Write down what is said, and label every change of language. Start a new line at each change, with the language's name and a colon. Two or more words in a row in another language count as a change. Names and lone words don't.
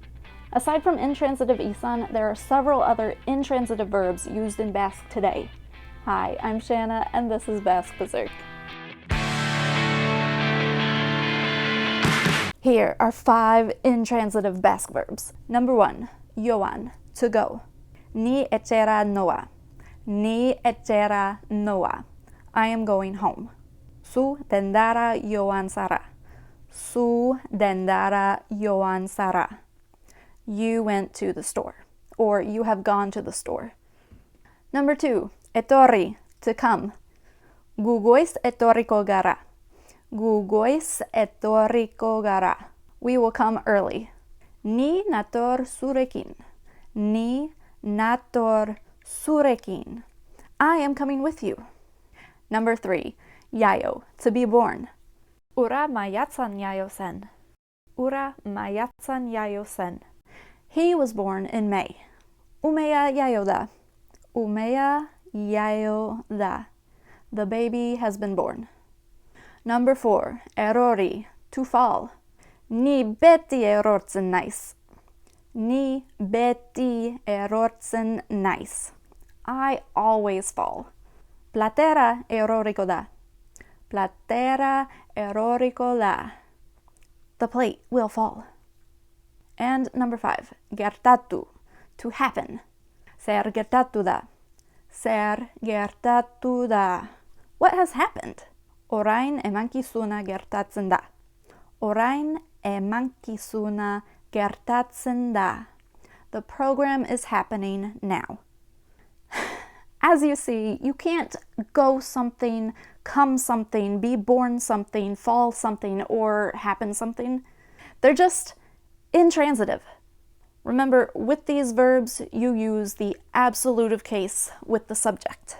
English: Aside from intransitive isan, there are several other intransitive verbs used in Basque today. Hi, I'm Shanna, and this is Basque Berserk. Here are 5 intransitive Basque verbs. Number 1, joan, to go.
Basque: Ni etxera noa. Ni etxera noa.
English: I am going home.
Basque: Zu dendara joan zara. Zu dendara joan zara.
English: You went to the store, or you have gone to the store. Number 2, etorri, to come.
Basque: Gu goiz etorriko gara. Gu goiz etorriko gara.
English: We will come early.
Basque: Ni nator zurekin. Ni nator zurekin.
English: I am coming with you. Number 3, jaio, to be born.
Basque: Ura maiatzan jaio zen. Ura maiatzan jaio zen.
English: He was born in May.
Basque: Umea jaio da. Umea jaio da.
English: The baby has been born. Number 4, erori, to fall.
Basque: Ni beti erortzen naiz. Ni beti erortzen naiz.
English: I always fall.
Basque: Platera eroriko da. Platera eroriko da.
English: The plate will fall. And number 5, gertatu, to happen.
Basque: Zer gertatu da. Zer gertatu da.
English: What has happened?
Basque: Orain emankizuna gertatzen da. Orain emankizuna gertatzen da.
English: The program is happening now. As you see, you can't go something, come something, be born something, fall something, or happen something. They're just intransitive. Remember, with these verbs, you use the absolutive case with the subject.